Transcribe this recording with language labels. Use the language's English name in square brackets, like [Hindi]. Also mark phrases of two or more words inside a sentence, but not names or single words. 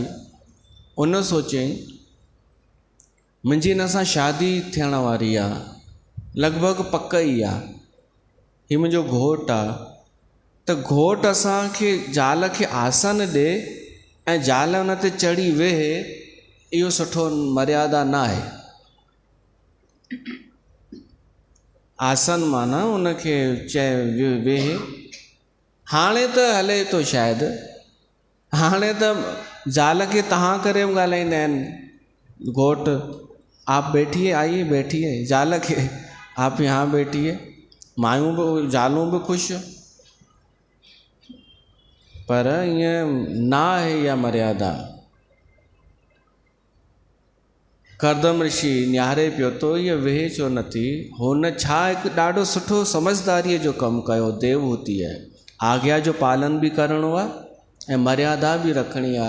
[Sindhi] उन सोचईं मुंहिंजी हिन सां शादी थियण वारी आहे, लॻभॻि पक ई आहे, हीउ मुंहिंजो घोटु आहे, त घोटु असांखे ज़ाल खे आसन ॾे ऐं ज़ाल हुन ते चढ़ी वेहे, इहो सुठो मर्यादा न आहे। आसन माना उनखे चए वेहे। हाणे त हले थो शायदि, हाणे त ज़ाल खे तव्हां करे ॻाल्हाईंदा आहिनि, घोटु [Hindi] आप बैठिए, आइए बैठिए, ज़ाल खे आप यहाँ बैठिए, [Sindhi] मायूं बि ज़ालूं बि ख़ुशि। पर ईअं न आहे इहा मर्यादा। करदम ऋषि निहारे पियो थो, इहा वेहे छो नथी। हुन छा हिकु ॾाढो सुठो समझदारीअ जो कमु कयो देवहूतीअ, आज्ञा जो पालन बि करिणो आहे ऐं मर्यादा बि रखणी आहे।